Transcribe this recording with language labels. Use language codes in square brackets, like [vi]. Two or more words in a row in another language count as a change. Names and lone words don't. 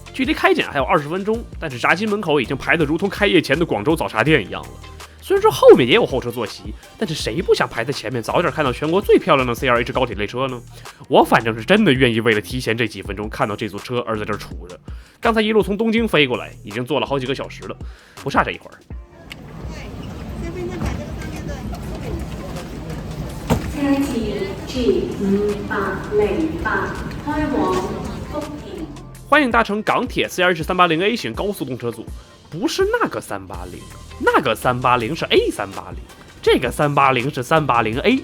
[zh] 距离开检还有20分钟，但是闸机门口已经排得如同开业前的广州早茶店一样了。虽然说后面也有候车坐席，但是谁不想排在前面，早点看到全国最漂亮的 CRH 高铁列车呢？我反正是真的愿意为了提前这几分钟看到这组车而在这儿杵着。刚才一路从东京飞过来，已經坐了好幾個小時了，不差這一會兒。車次 G5808 開往福田。歡迎搭乘港鐵 CRH 380A 型高速動車組，不是那個380，那個380是 A380，這個380是380A。